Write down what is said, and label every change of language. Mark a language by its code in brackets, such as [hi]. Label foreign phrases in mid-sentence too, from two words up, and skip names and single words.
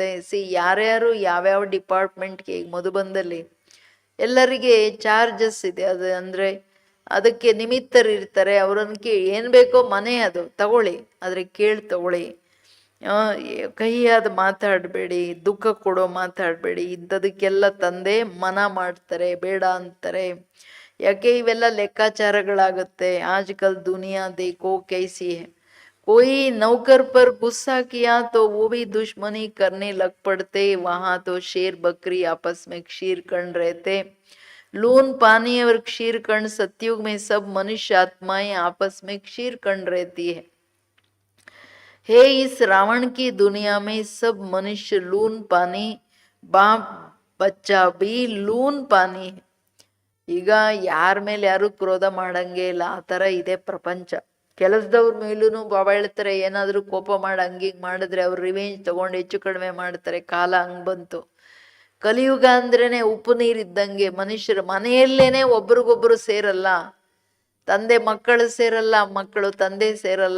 [kn] ಯಾರ್ಯಾರು ಯಾವ್ಯಾವ ಡಿಪಾರ್ಟ್ಮೆಂಟ್ಗೆ, ಈಗ ಮಧುಬಂದಲ್ಲಿ ಎಲ್ಲರಿಗೆ ಚಾರ್ಜಸ್ ಇದೆ, ಅದು ಅಂದರೆ ಅದಕ್ಕೆ ನಿಮಿತ್ತರಿರ್ತಾರೆ, ಅವ್ರನ್ನ ಏನು ಬೇಕೋ ಮನೆ ಅದು ತಗೊಳ್ಳಿ, ಆದರೆ ಕೇಳಿ ತಗೊಳ್ಳಿ, ಕಹಿಯಾದ ಮಾತಾಡಬೇಡಿ, ದುಃಖ ಕೊಡೋ ಮಾತಾಡಬೇಡಿ, ಇದ್ದದಕ್ಕೆಲ್ಲ ತಂದೆ ಮನ ಮಾಡ್ತಾರೆ, ಬೇಡ ಅಂತಾರೆ. ಯಾಕೆ ಇವೆಲ್ಲ ಲೆಕ್ಕಾಚಾರಗಳಾಗುತ್ತೆ. [hi] आजकल दुनिया देखो कैसी है, कोई नौकर पर गुस्सा किया तो वो भी दुश्मनी करने लग पड़ते, वहां तो शेर बकरी आपस में क्षीर कर्ण रहते. लून पानी और क्षीर कर्ण, सतयुग में सब मनुष्य आत्माएं आपस में क्षीर कर्ण रहती है. हे इस रावण की दुनिया में सब मनुष्य लून पानी, बाप बच्चा भी लून पानी है. [kn] ಈಗ ಯಾರ ಮೇಲೆ ಯಾರು ಕ್ರೋಧ ಮಾಡಂಗೆ ಇಲ್ಲ, ಆ ಥರ ಇದೆ ಪ್ರಪಂಚ. ಕೆಲಸದವ್ರ ಮೇಲೂ ಬಾಬಾ ಹೇಳ್ತಾರೆ, ಏನಾದರೂ ಕೋಪ ಮಾಡಿ ಹಂಗಿಂಗೆ ಮಾಡಿದ್ರೆ ಅವ್ರು ರಿವೆಂಜ್ ತಗೊಂಡು ಹೆಚ್ಚು ಕಡಿಮೆ ಮಾಡ್ತಾರೆ. ಕಾಲ ಹಂಗೆ ಬಂತು. ಕಲಿಯುಗ ಅಂದ್ರೇನೆ ಉಪ್ಪು ನೀರಿದ್ದಂಗೆ, ಮನುಷ್ಯರು ಮನೆಯಲ್ಲೇನೆ ಒಬ್ರಿಗೊಬ್ರು ಸೇರಲ್ಲ, ತಂದೆ ಮಕ್ಕಳು ಸೇರಲ್ಲ, ಮಕ್ಕಳು ತಂದೆ ಸೇರಲ್ಲ.